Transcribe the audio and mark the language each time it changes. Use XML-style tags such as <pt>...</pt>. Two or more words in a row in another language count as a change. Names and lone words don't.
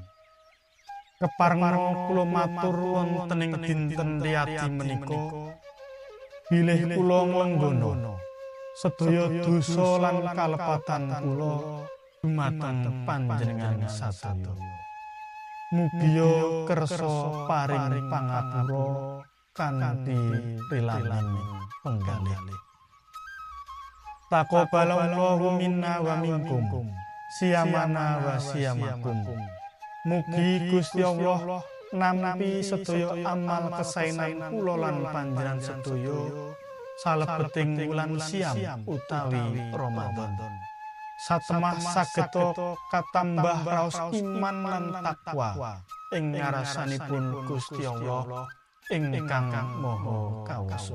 <jv>Keparenga kula matur wonten ing dinten riyadi menika, bilih kula nglenggana sedaya dosa lan kalepatan kula dumateng panjenengan sadaya. Mugia kersa paring pangapura kanthi rilaning penggalih.</jv> <ar>تقبل الله منا ومنكم صيامنا وصيامكم.</ar> <jv>Mugi Gusti Allah nampi sedaya amal kesaenan kula lan panjenengan sedaya salebeting wulan Siam utawi Ramadan. Satemah sageta katambah raos iman lan takwa ing ngarasanipun Gusti Allah ingkang Maha Kawasa.</jv>